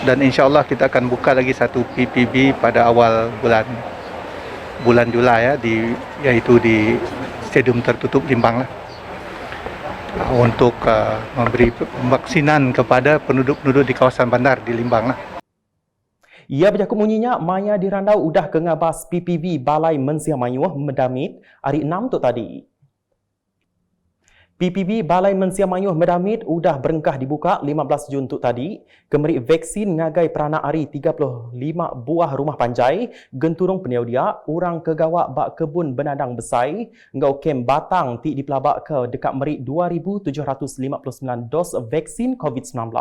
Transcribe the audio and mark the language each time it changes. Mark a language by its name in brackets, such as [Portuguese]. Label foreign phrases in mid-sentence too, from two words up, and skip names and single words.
[Malay] dan insya-Allah kita akan buka lagi satu PPB pada awal bulan Julai iaitu di stadium tertutup Limbang lah, untuk memberi vaksinan kepada penduduk-penduduk di kawasan bandar di Limbang lah. [Iban] Ia bercakap munyinya Maya di Randau udah ke ngabas PPV Balai Mensia Mayuh Medamit hari 6 tu tadi. PPV Balai Mensia Mayuh Medamit udah berengkah dibuka 15 Jun tu tadi. Kemerik vaksin ngagai peranak hari 35 buah rumah panjai, genturung penyedia, orang kegawak bak kebun benadang besai, ngau kem batang ti dipelabak ke dekat merik 2,759 dos vaksin COVID-19.